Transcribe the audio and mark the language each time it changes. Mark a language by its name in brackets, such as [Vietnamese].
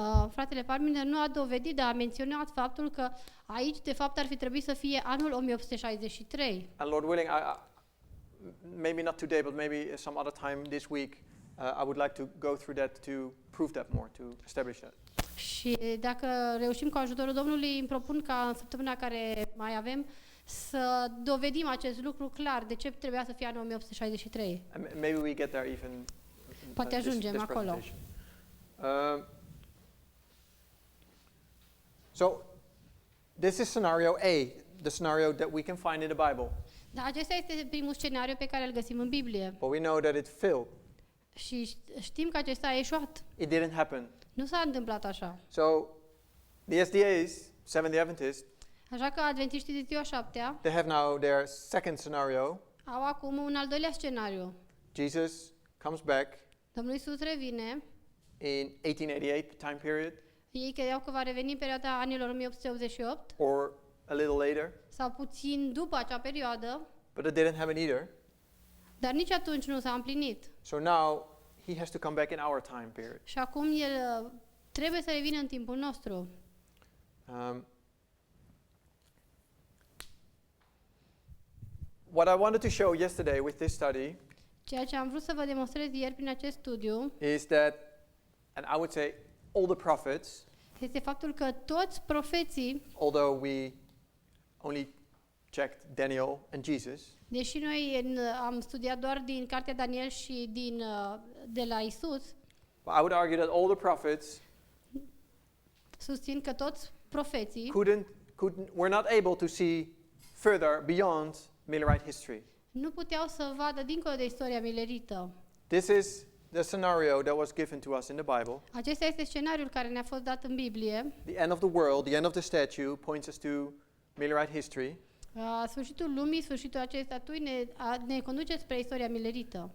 [Romanian] Fratele Parminder nu a dovedit, dar a menționat faptul că aici, de fapt, ar fi trebuit să fie anul 1863. [English] And Lord willing, maybe not today, but maybe some other time this week, I would like to go through that to prove that more, to establish that. [Romanian] Și dacă reușim cu ajutorul Domnului, îmi propun ca în săptămâna care mai avem să dovedim acest lucru clar, de ce trebuia să fie anul 1863. [English] And maybe we get there even. [Romanian] Poate ajungem [English] this [Romanian] acolo. [English] presentation. So, this is scenario A, the scenario that we can find in the Bible. [Romanian] Dar acesta este primul scenariu pe care îl găsim în Biblie. [English] But we know that it failed. [Romanian] Și știm că acesta a eșuat. [English] It didn't happen. [Romanian] Nu s-a întâmplat așa. [English] So, The SDAs, Seventh-day Adventists, [Romanian] Așa că adventiștii de ziua 7-a [English] they have now their second scenario. [Romanian] au acum un al doilea scenariu. [English] Jesus comes back [Romanian] Domnul Iisus revine. [English] in 1888 time period [Romanian] Ei credeau că va reveni în perioada anilor 1888 [English] or a little later, [Romanian] sau puțin după acea perioadă, [English] but it didn't happen either. [Romanian] dar nici atunci nu s-a împlinit. [English] So now he has to come back in our time period. [Romanian] Și acum el trebuie să revină în timpul nostru. [English] What I wanted to show yesterday with this study [Romanian] Ceea ce am vrut să vă demonstrez ieri prin acest studiu [English] is that, and I would say all the prophets, [Romanian] este faptul că toți profeții, [English] although we only checked Daniel and Jesus, [Romanian] deși noi am studiat doar din cartea Daniel și de la Isus, [English] I would argue that all the prophets [Romanian] susțin că toți profeții [English] were not able to see further beyond Millerite history. [Romanian] nu puteau să vadă dincolo de istoria milerită. [English] This is the scenario that was given to us in the Bible. [Romanian] Acesta este scenariul care ne-a fost dat în Biblie. [English] The end of the world, the end of the statue points us to Millerite history. [Romanian] Sfârșitul lumii, sfârșitul acestei statui ne conduce spre istoria milerită.